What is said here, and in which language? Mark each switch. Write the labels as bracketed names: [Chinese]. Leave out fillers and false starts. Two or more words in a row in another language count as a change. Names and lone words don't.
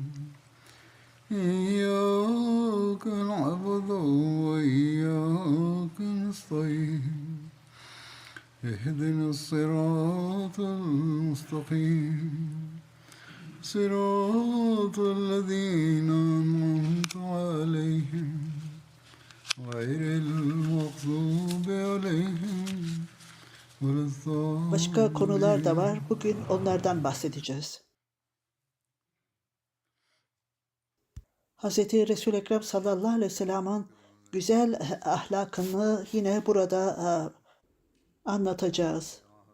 [Arabic] إياك نعبد وإياك نستعين اهدنا الصراط المستقيم صراط الذين أنعمت عليهم غير المغضوب عليهم ولا [Turkish] Başka konular da var. [Arabic] الضالين. [Turkish] Bugün onlardan bahsedeceğiz. Hz. Resul-i Ekrem sallallahu aleyhi ve sellem'in güzel ahlakını yine burada anlatacağız.